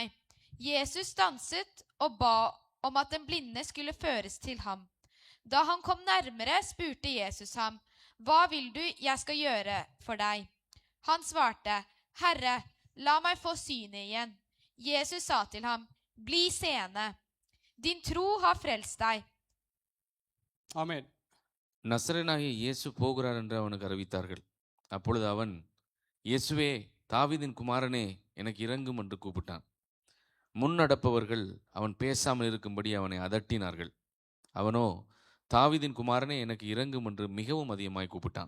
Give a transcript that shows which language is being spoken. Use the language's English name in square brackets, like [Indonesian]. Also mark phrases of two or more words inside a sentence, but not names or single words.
[Norwegian] Jesus stanset og ba om at den blinde skulle føres til ham. Da han kom nærmere, spurte Jesus ham, hva vil du jeg skal gjøre for deg? Han svarte, Herre, la meg få synet igjen. Jesus sa til ham, bli seende. Din tro har frelst deg. [Tamil] ஆமென். நசரேனாகிய இயேசு போகிறார் என்று அவனுக்கு அறிவித்தார்கள். அப்பொழுது அவன், இயேசுவே, தாவீதின் குமாரனே, எனக்கு இரங்கும் என்று கூப்பிட்டான். முன்னடப்பவர்கள் அவன் பேசாமல் இருக்கும்படி அவனை அதட்டினார்கள். அவனோ, தாவீதின் குமாரனே, எனக்கு இரங்கும் என்று மிகவும் அதிகமாய் கூப்பிட்டான்.